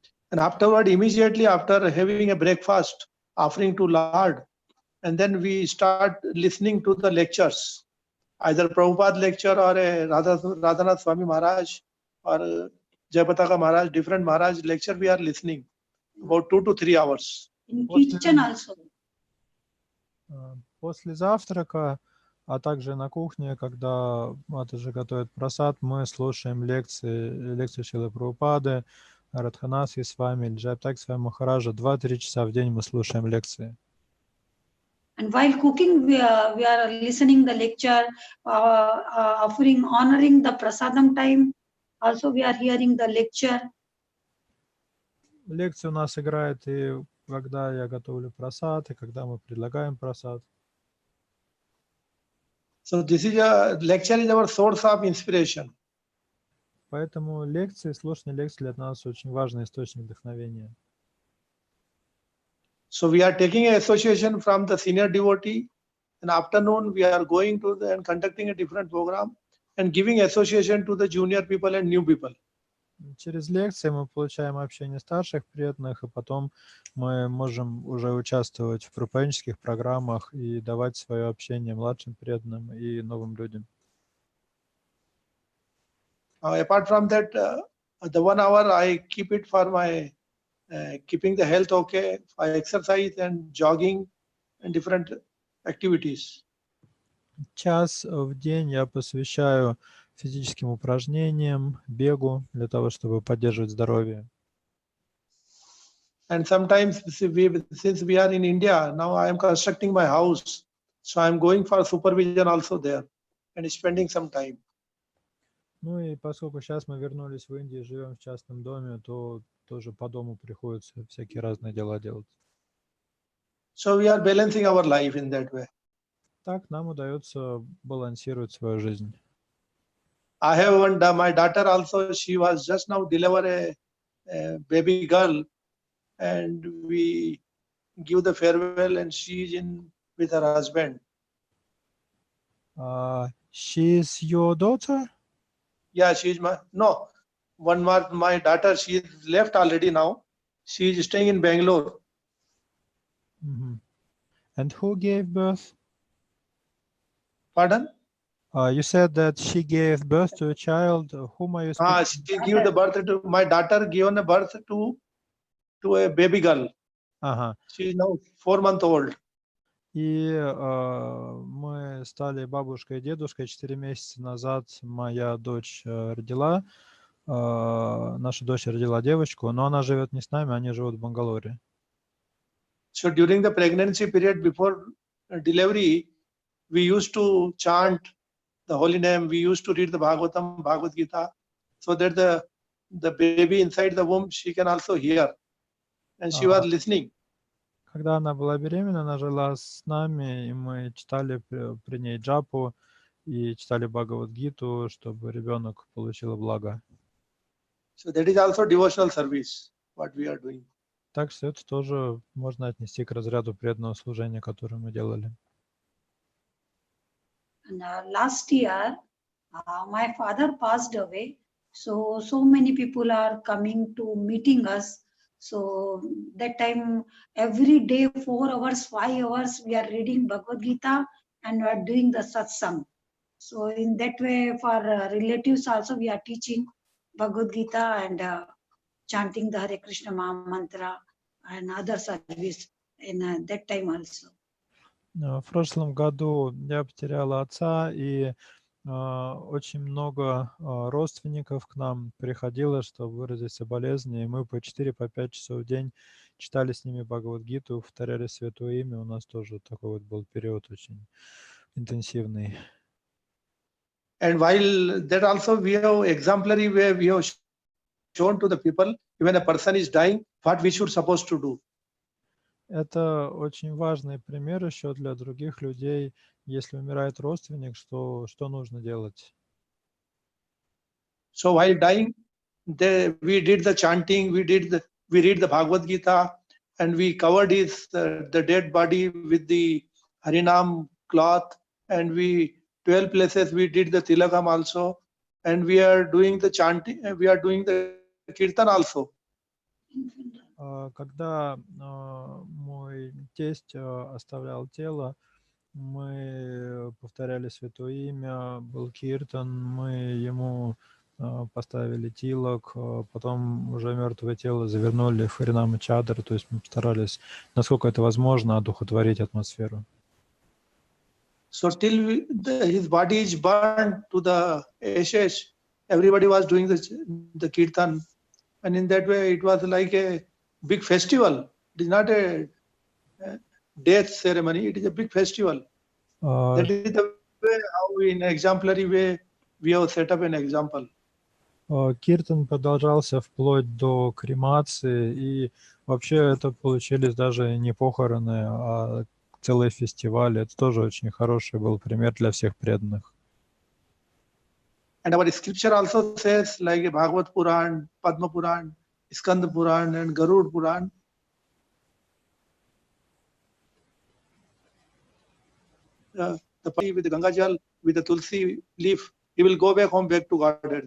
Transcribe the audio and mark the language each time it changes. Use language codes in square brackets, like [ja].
[en] And afterward, immediately after having a breakfast, offering to Lord, and then we start listening to the lectures, either Prabhupada lecture or a Radhanath Swami Maharaj or Jayapataka Maharaj, different Maharaj lecture we are listening about 2 to 3 hours. In kitchen also. [ru] После завтрака, а также на кухне, когда Матаджи готовит прасад, мы слушаем лекции Шрилы Прабхупады, Радханаски с вами, Джайапатаки с вами Махараджа. 2-3 часа в день мы слушаем лекции. [en] And while cooking, we are listening the lecture, offering, honoring the prasadam time. Also, we are hearing the lecture. [ru] Лекция у нас играет и когда я готовлю прасад, и когда мы предлагаем прасад. [en] So this is lecture is our source of inspiration. [ru] Поэтому лекции, слушание лекций для нас очень важный источник вдохновения. [en] So we are taking an association from the senior devotee. In afternoon, we are going to and conducting a different program and giving association to the junior people and new people. [ru] Через лекции мы получаем общение старших преданных, и потом мы можем уже участвовать в проповеднических программах и давать свое общение младшим преданным и новым людям. [en] Apart from that, the 1 hour I keep it for my keeping the health okay, I exercise and jogging and different activities. [ru] Час в день я посвящаю физическим упражнениям, бегу для того, чтобы поддерживать здоровье. [en] And sometimes, since we are in India, now I am constructing my house, so I am going for supervision also there and spending some time. [ru] Ну и поскольку сейчас мы вернулись в Индию, живем в частном доме, то тоже по дому приходится всякие разные дела делать. [en] So we are balancing our life in that way. [ru] Так нам удается балансировать свою жизнь. [en] I have my daughter also, she was just now deliver a baby girl, and we give the farewell, and she is in with her husband. She's your daughter? Yeah, she is my daughter, she is left already now. She is staying in Bangalore. Mm-hmm. And who gave birth? Pardon? You said that she gave birth to a child. Whom are you speaking? She gave the birth to my daughter, given a birth to a baby girl. She is now 4 months old. [ru] И мы стали бабушкой и дедушкой. 4 месяца назад моя дочь родила. Наша дочь родила девочку, но она живет не с нами, они живут в Бангалоре. [en] So during the pregnancy period before delivery, we used to chant the holy name. We used to read the Bhagavatam, Bhagavad Gita, so that the baby inside the womb, she can also hear. And she was listening. [ru] Когда она была беременна, она жила с нами, и мы читали при ней джапу и читали Бхагавад-гиту, чтобы ребенок получил благо. [en] So that is also devotional service, what we are doing. [ru] Так что это тоже можно отнести к разряду преданного служения, которое мы делали. [en] And, last year, my father passed away, so many people are coming to meeting us. So that time, every day, 4 hours, 5 hours, we are reading Bhagavad Gita and we are doing the satsang. So in that way, for relatives also, we are teaching Bhagavad Gita and chanting the Hare Krishna Maha Mantra and other service in that time also. [ru] В прошлом году я потеряла отца, и очень много родственников к нам приходило, чтобы выразить соболезнования, и мы по 4-5 часов в день читали с ними Бхагавад-гиту, повторяли Святое Имя. У нас тоже такой вот был период очень интенсивный. [en] And while that also we have exemplary way we have shown to the people, when a person is dying, what we should supposed to do. [ru] Это очень важный пример еще для других людей. Если умирает родственник, что нужно делать? [en] So while dying, we did the chanting, we read the Bhagavad Gita, and we covered the dead body with the Harinam cloth, and 12 places we did the Tilakam also, and we are doing the chanting, we are doing the Kirtan also. [ru] Когда мой тесть оставлял тело, мы повторяли Святое Имя, был киртан, мы ему поставили тилок, потом уже мертвое тело завернули в харинама чадр, то есть мы постарались, насколько это возможно, одухотворить атмосферу. [en] So till his body is burned to the ashes, everybody was doing the kirtan, and in that way it was like a big festival. It is not a death ceremony, it is a big festival. That is the way how we, in an exemplary way, we have set up an example. [ru] Киртан продолжался вплоть до кремации, и вообще это получились даже не похороны, а целый фестиваль. Это тоже очень хороший был пример для всех преданных. [en] And our scripture also says, like Bhagavad Puran, Padma Puran, Skanda Puran, and Garud Puran, the party with the Ganga Jal, with the Tulsi leaf, he will go back home, back to Godhead.